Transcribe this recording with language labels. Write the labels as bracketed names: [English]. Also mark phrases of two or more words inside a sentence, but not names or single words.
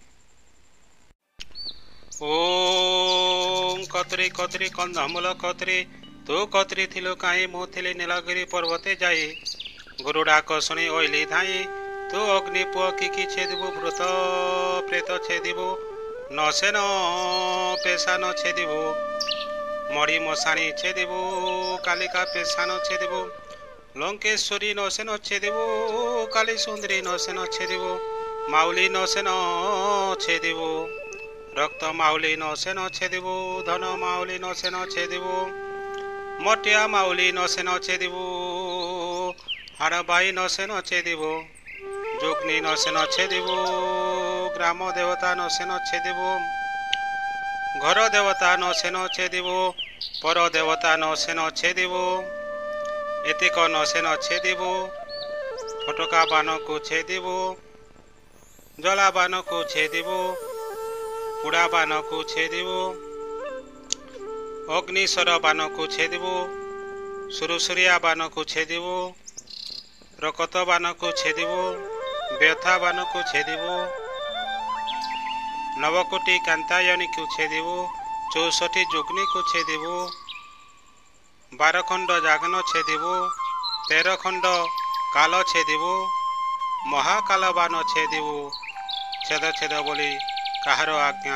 [Odia] ଓମ କତୁରୀ କତୁରୀ କନ୍ଧମୂଳ କତୁରୀ, ତୂ କତୁରୀ ଥିଲୁ କାଈ ମୁ ଥିଲୀ ନୀଳଗିରୀ ପର୍ବତେ ଜାଈ। ଗୁରୁ ଡାକ ଶୁଣୀ ଓଇଲୀ ଧାଈ, ତୂ ଅଗ୍ନି ପୁଆ କି ଛେଦିବୁ, ଭୂତ ପ୍ରେତ ଛେଦିବୁ, ନସେନ ପେଶା ନ ଛେଦିବୁ, ମଡ଼ୀ ମଶାଣୀ ଛେଦିବୁ, କାଳିକା ପେଶା ନ ଛେଦିବୁ, ଲଙ୍କେଶ୍ୱରୀ ନସେନ ଛେଦିବୁ, କାଳୀ ସୁନ୍ଦରୀ ନସେନ ଛେଦିବୁ, ମାଉଳୀ ନସେନ ଛେଦିବୁ, ରକ୍ତ ମାଉଳୀ ନସେନ ଛେଦିବୁ, ଧନ ମାଉଳୀ ନସେନ ଛେଦିବୁ, ମଟିଆ ମାଉଳୀ ନସେନ ଛେଦିବୁ, ଆଡ଼ବାଈ ନସେନ ଛେଦିବୁ, ଯୋଗ୍ନି ନସେନ ଛେଦିବୁ, ଗ୍ରାମ ଦେବତା ନସେନ ଛେଦିବୁ, ଘର ଦେବତା ନସେନ ଛେଦିବୁ, ପର ଦେବତା ନସେନ ଛେଦିବୁ, ଏତିକ ନସେନ ଛେଦିବୁ, ଫଟକା ବାଣ କୋ ଛେଦିବୁ, ଜଳା ବାଣ କୋ ଛେଦିବୁ, ପୁଡ଼ା ବାଣ କୋ ଛେଦିବୁ, ଅଗ୍ନିସ୍ୱର ବାଣ କୋ ଛେଦିବୁ, ସୁରସୁରିଆ ବାଣ କୋ ଛେଦିବୁ, ରକତ ବାଣ କୋ ଛେଦିବୁ, ବ୍ୟଥା ବାଣ କୋ ଛେଦିବୁ, ନବକୋଟୀ କାନ୍ତାୟନୀ କୋ ଛେଦିବୁ, 64 ଯୁଗ୍ନି କୋ ଛେଦିବୁ, 12 ଖଣ୍ଡ ଜାଗନ ଛେଦିବୁ, 13 ଖଣ୍ଡ କାଳ ଛେଦିବୁ, ମହାକାଳ ବାଣ ଛେଦିବୁ। ଛେଦ ଛେଦ ବୋଲି କାହାର ଆଜ୍ଞା।